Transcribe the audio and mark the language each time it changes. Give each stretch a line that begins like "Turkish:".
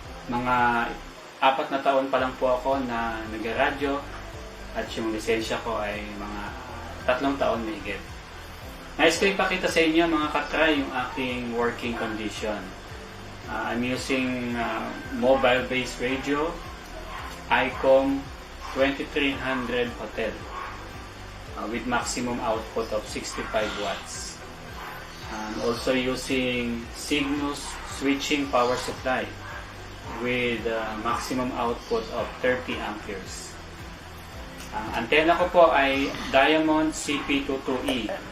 Filipino: Mga 4 na taon pa lang po ako na nag-radyo at yung lisensya ko ay mga 3 taon may higit. Nais ko ipakita sa inyo mga katry yung aking working condition.
English: I'm using mobile-based radio, ICOM 2300 Hotel with maximum output of 65 watts. I'm also using Cygnus switching power supply with maximum output of 30 amperes.
Filipino: Ang antena ko po ay Diamond CP22E.